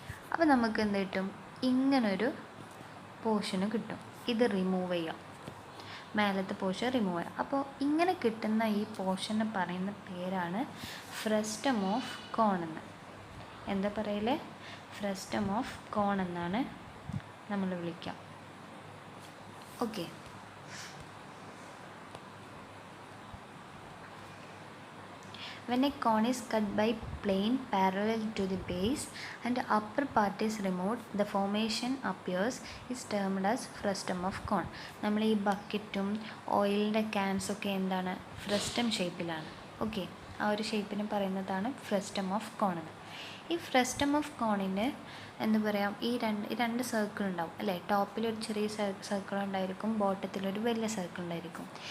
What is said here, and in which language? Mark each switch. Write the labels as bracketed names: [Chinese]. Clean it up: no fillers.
[Malayalam] അപ്പോൾ നമുക്ക് എന്ത് കിട്ടും, ഇങ്ങനൊരു പോർഷന് കിട്ടും. ഇത് റിമൂവ് ചെയ്യാം, മേലത്തെ പോർഷൻ റിമൂവ് ചെയ്യാം. അപ്പോൾ ഇങ്ങനെ കിട്ടുന്ന ഈ പോർഷന് പറയുന്ന പേരാണ് ഫ്രസ്റ്റം ഓഫ് കോൺ എന്ന്. എന്താ പറയല്, ഫ്രസ്റ്റം ഓഫ് കോൺ എന്നാണ് നമ്മൾ വിളിക്കുക. [English] Okay, when a cone is cut by plane parallel to the base and the upper part is removed, the formation appears is termed as frustum of cone. [Malayalam] നമ്മൾ ഈ ബക്കറ്റും ഓയിലിൻ്റെ ക്യാൻസൊക്കെ എന്താണ്, ഫ്രസ്റ്റം ഷേപ്പിലാണ്. ഓക്കെ, ആ ഒരു ഷേപ്പിന് പറയുന്നതാണ് ഫ്രസ്റ്റം ഓഫ് കോൺ എന്ന്. ഈ ഫ്രസ്റ്റം ഓഫ് കോണിന് എന്താ പറയുക, ഈ രണ്ട് സർക്കിൾ ഉണ്ടാവും അല്ലേ. ടോപ്പിലൊരു ചെറിയ സർക്കിൾ ഉണ്ടായിരിക്കും, ബോട്ടത്തിലൊരു വലിയ സർക്കിൾ ഉണ്ടായിരിക്കും.